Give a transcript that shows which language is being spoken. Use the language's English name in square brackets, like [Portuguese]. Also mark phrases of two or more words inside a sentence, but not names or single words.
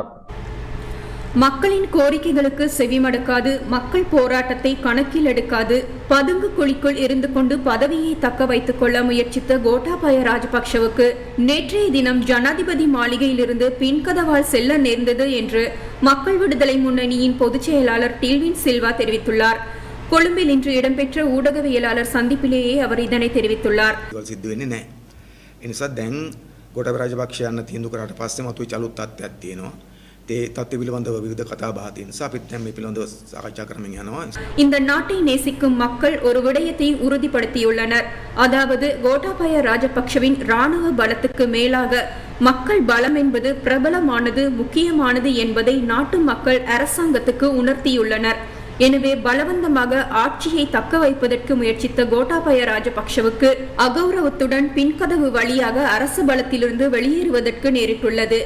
[Tamil] மக்களின் கோரிக்கைகளுக்கு செவிமடுக்காது, மக்கள் போராட்டத்தை கணக்கில் எடுக்காது, பதுங்கு குழிக்குள் இருந்து கொண்டு பதவியை தக்க வைத்துக் கொள்ள முயற்சித்த கோட்டாபய ராஜபக்ஷவுக்கு நேற்றைய தினம் ஜனாதிபதி மாளிகையிலிருந்து பின்கதவால் செல்ல நேர்ந்தது என்று மக்கள் விடுதலை முன்னணியின் பொதுச் செயலாளர் டில்வின் சில்வா தெரிவித்துள்ளார். கொழும்பில் இன்று இடம்பெற்ற ஊடகவியலாளர் சந்திப்பிலேயே அவர் இதனை தெரிவித்துள்ளார். [Sinhala] ගොඩාබේ රාජපක්ෂයන් තීන්දුව කරාට පස්සේ මතුවෙච්ච අලුත් තත්ත්වයක් තියෙනවා. ඒ තත්ත්ව පිළිබඳව විවිධ කතා බහ තියෙන නිසා අපිත් දැන් මේ පිළිබඳව සාකච්ඡා කරමින් යනවා. [Tamil] இந்த நாட்டை நேசிக்கும் மக்கள் ஒரு விடயத்தை உறுதிப்படுத்தியுள்ளனர். அதாவது கோட்டாபய ராஜபக்ஷவின் இராணுவ பலத்துக்கு மேலாக மக்கள் பலம் என்பது பிரபலமானது, முக்கியமானது என்பதை நாட்டு மக்கள் அரசாங்கத்துக்கு உணர்த்தியுள்ளனர். எனவே பலவந்தமாக ஆட்சியை தக்க வைப்பதற்கு முயற்சித்த கோட்டாபய ராஜபக்ஷவுக்கு அகௌரவத்துடன் பின்கதவு வழியாக அரசு பலத்திலிருந்து வெளியேறுவதற்கு நேரிட்டுள்ளது.